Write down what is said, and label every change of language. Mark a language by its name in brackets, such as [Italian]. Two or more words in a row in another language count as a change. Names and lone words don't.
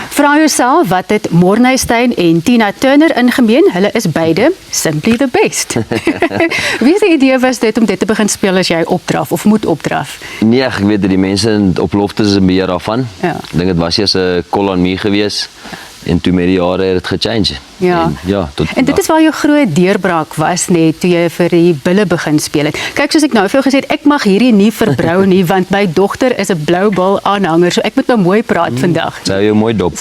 [Afrikaans] Vra jouself wat het Morne Steyn en Tina Turner in gemeen? Hulle is beide [English] simply the best. [Afrikaans] Wie se idee was dit om dit te begin speel as jy opdraf of moet opdraf? Nee, ek weet dat die mense op lofte is 'n beheer daarvan. Ja. Ek dink dit was eers 'n [English] call on me [Afrikaans] gewees en toe met die jare het dit gechange. Ja. En dit is waar jou groot deurbraak was net toe jy vir die Bulle begin speel het. Kyk, soos ek nou vir jou gesê het, ek mag hierdie nie verbrou nie want my dogter is 'n blou bal aanhanger, so ek moet nou mooi praat vandag. Sou jou mooi dop.